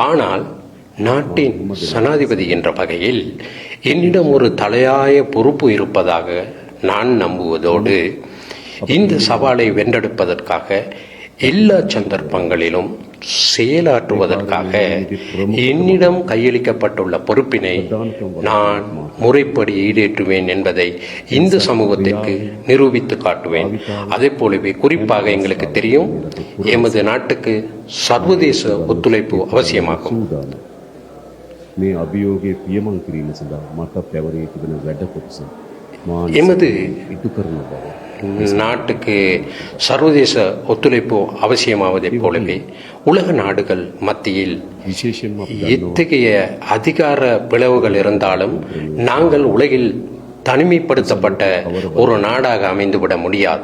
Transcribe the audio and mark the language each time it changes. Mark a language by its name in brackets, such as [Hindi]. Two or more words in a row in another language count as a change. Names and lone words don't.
[Tamil] ஆனால் நாட்டின் சனாதிபதி என்ற வகையில் என்னிடம் ஒரு தலையாய பொறுப்பு இருப்பதாக நான் நம்புவதோடு இந்த சவாலை வென்றெடுப்பதற்காக எல்லா சந்தர்ப்பங்களிலும் செயலாற்றுவதற்காக என்னிடம் கையளிக்கப்பட்டுள்ள பொறுப்பினை நான் முறைப்படி ஈடேற்றுவேன் என்பதை இந்த சமூகத்திற்கு நிரூபித்து காட்டுவேன். அதே போலவே குறிப்பாக எங்களுக்கு தெரியும், எமது நாட்டுக்கு சர்வதேச ஒத்துழைப்பு அவசியமாகும். [Sinhala] මේ අභියෝගයේ පියමන් කිරීම සඳහා මට පැවරී තිබෙන වැඩ කොටස මා [Tamil] எமது [Sinhala] ඉටු කරන බව [Tamil] நாட்டுக்கு சர்வதேச ஒத்துழைப்பு அவசியமாவதைப் போலவே உலக நாடுகள் மத்தியில் [Sinhala] විශේෂයෙන්ම [Tamil] எத்தகைய அதிகார பிளவுகள் இருந்தாலும் நாங்கள் உலகில் தனிமைப்படுத்தப்பட்ட ஒரு நாடாக அமைந்துவிட முடியாது.